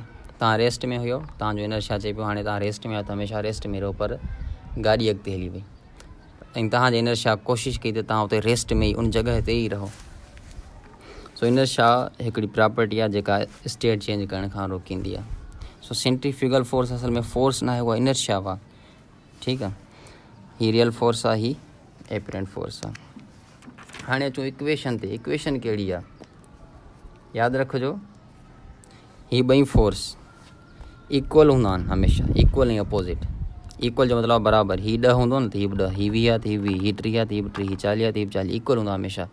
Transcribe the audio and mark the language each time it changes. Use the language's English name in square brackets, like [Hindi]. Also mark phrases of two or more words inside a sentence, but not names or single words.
[Sindhi] तव्हां रेस्ट में हुयो, तव्हांजो इनर्शिया चए पियो हाणे तव्हां रेस्ट में आहियो त हमेशह रेस्ट में रहो, पर गाॾी अॻिते हली वई ऐं तव्हांजे इनर्शिया कोशिशि कई त तव्हां उते रेस्ट में ई उन जॻह ते ई रहो। सो इनर्शिया हिकिड़ी प्रॉपर्टी आहे जेका [English] state change [Sindhi] करण खां रोकींदी आहे। सो [English] centrifugal force [Sindhi] असल में फोर्स न आहे, उहा इनर्शिया हुआ। ठीकु आहे, ही [English] real force [Sindhi] आहे, ही [English] apparent force [Sindhi] आहे। हाणे अचूं इक्वेशन ते। इक्वेशन कहिड़ी आहे? यादि रखिजो, ही ॿई फोर्स इक्वल हूंदा आहिनि हमेशह, इक्वल ऐं अपोज़िट। इक्वल जो मतिलबु बराबरि। ही 10 हूंदो न त हीउ 10, ही 20 आहे त हीउ 20, ही 30 आहे त हीउ 30, ही 40 आहे त हीउ 40, इक्वल हूंदो हमेशह।